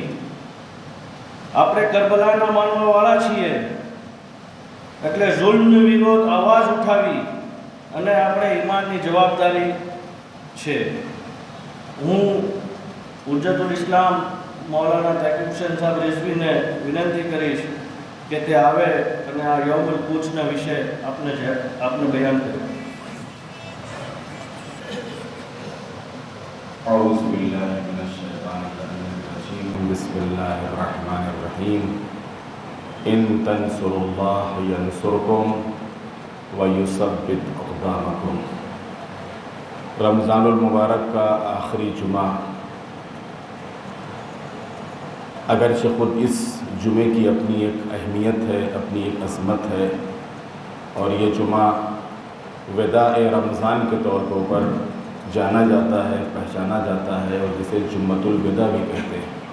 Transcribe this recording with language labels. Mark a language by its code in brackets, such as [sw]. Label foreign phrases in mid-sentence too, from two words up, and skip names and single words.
[gu] આપણે કરબલાના માનવાવાળા છીએ એટલે ઝુલ્મનો વિરોધ અવાજ ઉઠાવી અને આપણે ઈમાનની જવાબદારી છે. હું હુજ્જતુલ ઇસ્લામ મૌલાના તાકિબ હુસૈન સાહેબ રિઝવીને વિનંતી કરીશ કે તે આવે અને આ યૌમુલ કુદ્સના વિશે આપને બયાન કરે. [ar] أعوذ بالله من الشيطان الرجيم. بسم الله الرحمن الرحيم. إن تنصروا الله ينصركم ويثبت أقدامكم. [ur] رمضان المبارک کا آخری جمعہ اگرچہ خود اس جمعے کی اپنی ایک اہمیت ہے، اپنی ایک عظمت ہے، اور یہ جمعہ وداع رمضان کے طور پر جانا جاتا ہے، پہچانا جاتا ہے، اور جسے جمعۃ الوداع بھی کہتے ہیں.